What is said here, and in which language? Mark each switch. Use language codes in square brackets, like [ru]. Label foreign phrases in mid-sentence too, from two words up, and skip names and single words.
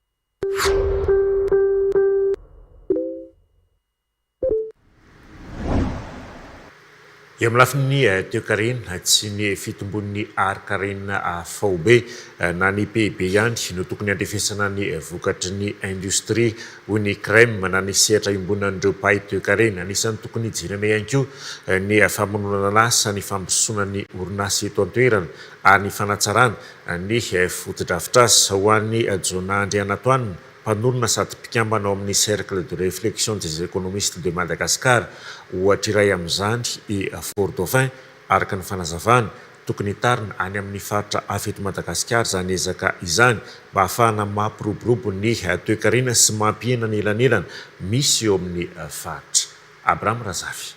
[mg] Eo amin'ny lafin'ny toekarena tsy ny fitombon'ny arkarena faobe na ny PIB ihany no tokony andrefesana ny vokatry ny industria hoy ny CREM na ny sehatra imbonan'ireo mpahay toekarena. Anisan'ny tokony hijerena ihany koa ny famononana lasa ny fambosona ny orinasa eto an-toerana ary ny fanatsarana ny fotodrafitrasa ho an'ny Jona Andrianatoanina, mpanorona sady mpikambana ao amin'ny cercle de réflexion des économistes de Madagascar, ohatra iray amin'izany i Fort Dauphin araka ny fanazavana tokony hitarina any amin'ny faritra hafa eto Madagasikara zany ezaka izany mba ahafahana mampiroborobo ny toe-karena sy mampihena ny elanelana misy eo amin'ny faritra. Abraham Razafy.